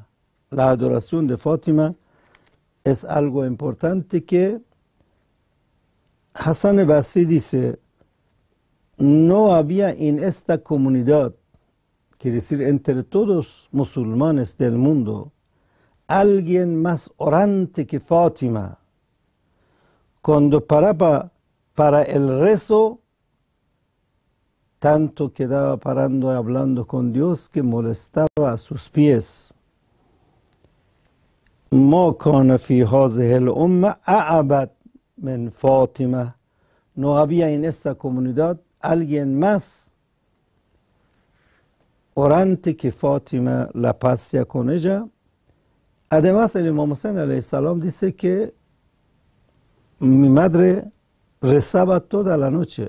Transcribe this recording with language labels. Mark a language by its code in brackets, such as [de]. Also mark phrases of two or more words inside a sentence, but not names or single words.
[es] La adoración de Fátima es algo importante que Hassan al-Basri dice, no había en esta comunidad, quiere decir entre todos musulmanes del mundo, alguien más orante que Fátima. Cuando paraba para el rezo, tanto quedaba parando y hablando con Dios que molestaba a sus pies. [ar] ما كان في هذه الأمة أعبد من فاطمة. [es] No había en esta comunidad alguien más orante que Fátima, la paz sea con ella. Además, el Imam Hussein [ar] عليه السلام [es] dice que mi madre rezaba toda la noche.